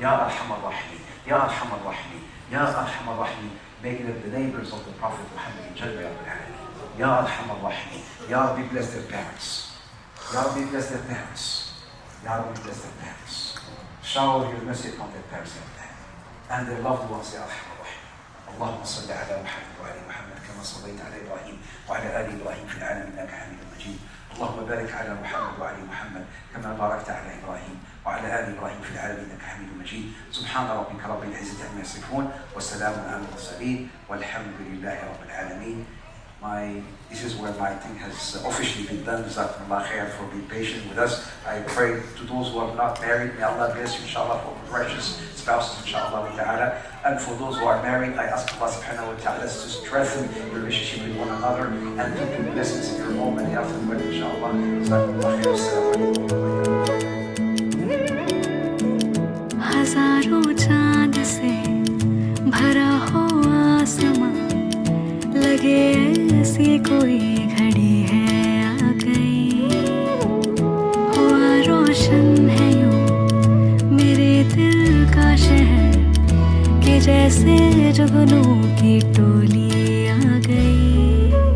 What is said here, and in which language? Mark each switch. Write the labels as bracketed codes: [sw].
[en] Ya Arhamar Rahim, Ya Arhamar Rahim, Ya Arhamar Rahim, make them the neighbors of the Prophet Muhammad in Jannah, Ya Rabbil Alameen. Ya Arhamar Rahim, Ya Rabbi, bless their parents. Ya Rabbi, bless their parents. Ya Rabbi, bless their parents. Shower your mercy upon their parents, Ya Rabbi, and their loved ones, Ya Arhamar Rahim. [ar] اللهم صل على محمد وعلى محمد كما صليت على ابراهيم وعلى ال ابراهيم في العالمين انك حميد مجيد. اللهم بارك على محمد وعلى محمد كما باركت على ابراهيم وعلى ال ابراهيم في العالمين انك حميد مجيد. سبحان ربك رب العزه عما يصفون وسلام على المرسلين والحمد لله رب العالمين. [en] This is where my thing has officially been done. Jazakumullah khair for being patient with us. I pray to those who are not married, may Allah bless you, inshallah, for righteous spouses, inshallah ta'ala. And for those who are married, I ask Allah subhanahu wa ta'ala to strengthen your relationship with one another and to be blessings in your home and the afterward, inshallah. Jazakumullah khair. Assalamu alaikum wa rahmatullahi. [hi] हजारों चांद से भरा हो आसमां, लगे ऐसी कोई घड़ी है आ गई, हुआ रोशन है यूं मेरे दिल का शहर कि जैसे जुगनू की टोली आ गई।